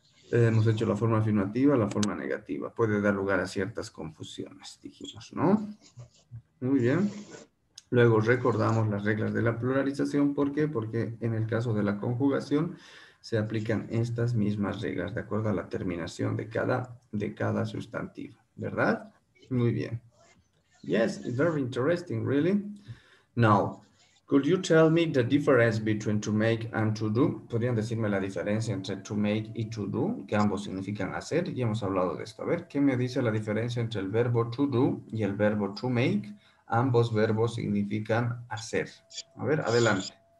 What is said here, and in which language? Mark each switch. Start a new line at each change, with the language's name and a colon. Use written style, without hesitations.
Spanish: Hemos hecho la forma afirmativa, la forma negativa. Puede dar lugar a ciertas confusiones, dijimos, ¿no? Muy bien. Luego recordamos las reglas de la pluralización. ¿Por qué? Porque en el caso de la conjugación se aplican estas mismas reglas de acuerdo a la terminación de cada sustantivo, ¿verdad? Muy bien.
English: Yes, it's very interesting, really. Now, could you tell me the difference between to make and to do?
Spanish: ¿Podrían decirme la diferencia entre to make y to do? Que ambos significan hacer. Ya hemos hablado de esto. A ver, ¿qué me dice la diferencia entre el verbo to do y el verbo to make? Ambos verbos significan hacer. A ver, adelante.